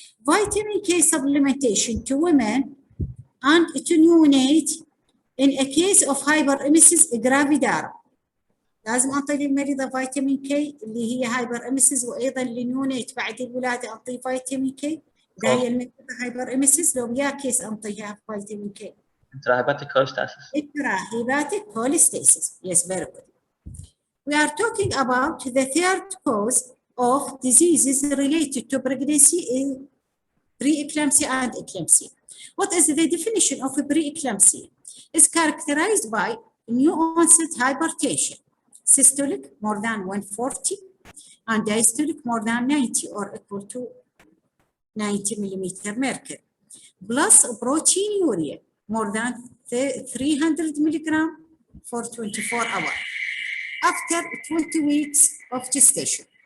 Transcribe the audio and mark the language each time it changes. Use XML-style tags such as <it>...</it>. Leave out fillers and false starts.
<en>Vitamin K supplementation to women and to neonate in a case of hyperemesis gravidarum.</en> <ar>لازم أنطي للمريضة فيتامين كي اللي هي هايبراميسيس، وأيضا للنونيت بعد الولادة أنطي فيتامين كي. إذا هي المريضة هايبراميسيس لو ويا كيس أنطيها فيتامين كي.</ar> <en>Intrahepatic cholestasis. Intrahepatic cholestasis. Yes, very good. We are talking about the third cause of diseases related to pregnancy in preeclampsia and eclampsia. What is the definition of preeclampsia? It's characterized by new onset hypertension, systolic more than 140 and diastolic more than 90 or equal to 90 millimeter mercury, plus proteinuria more than 300 milligram for 24 hours after 20 weeks of gestation.</en>